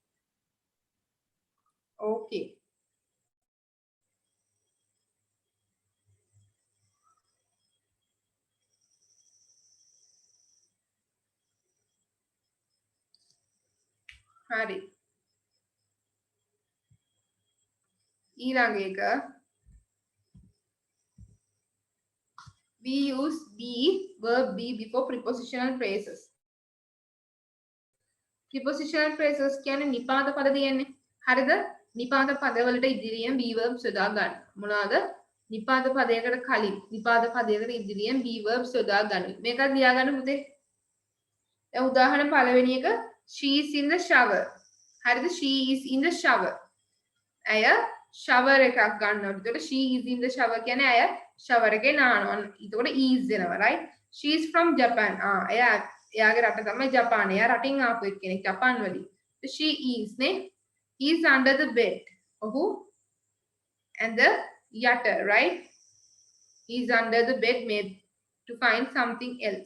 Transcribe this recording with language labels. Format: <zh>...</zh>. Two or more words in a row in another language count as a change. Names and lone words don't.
<si>okay හරි ඊළඟ එක</si> <en>we use be verb be before prepositional phrases prepositional phrases කියන්නේ</en> <si>නිපාත පද තියෙන්නේ හරිද නිපාත පදවලට ඉදිරියෙන්</si> <en>be verbs</en> <si>යොදා ගන්න මොනවාද නිපාත පදයකට කලින් නිපාත පදයකට ඉදිරියෙන්</si> <en>be verbs</en> <si>යොදා ගන්න මේකත් ලියා ගන්න පුතේ දැන් උදාහරණ පළවෙනි එක</si> <en>she is in the shower</en> <si>හරිද</si> <en>she is in the shower</en> <si>ඇය shower එකක් ගන්නවා. එතකොට</si> <en>she is in the shower</en> <si>කියන්නේ ඇය shower එකේ නානවා.</si> <en>එතකොට is එනවා right? She is from Japan.</en> <si>එයාගේ රට තමයි ජපානය. එයා රටින් ආපු එක්කෙනෙක් ජපාන් වලින්.</si> <en>So she is නේ. He is under the bed. ඔහු and the yatter right? He is under the bed maybe to find something else.</en>